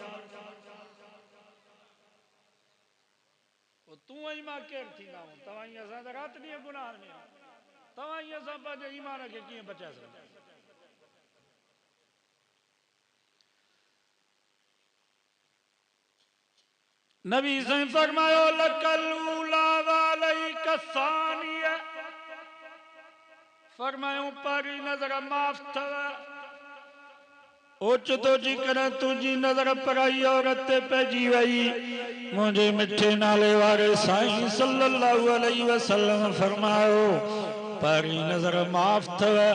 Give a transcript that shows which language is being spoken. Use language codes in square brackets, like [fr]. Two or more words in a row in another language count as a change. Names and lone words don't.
[sd] तूं ऐं मां केरु थींदा आहियूं? तव्हां ई असां त राति ॾींहं गुनाह में आहियूं। तव्हां ई असां पंहिंजे ईमान खे कीअं बचाए सघंदा? नबी साईं फरमायो [ar] لك الأولى وعليك الثانية, [sd] फरमायो पहिरीं नज़र माफ़ अथव। ओचितो जी करे तुंहिंजी नज़र पराई औरत ते पइजी वई। मुंहिंजे मिठे नाले वारे साईं [ar] صلى الله عليه وسلم [sd] फरमायो पहिरीं नज़र माफ़ अथव।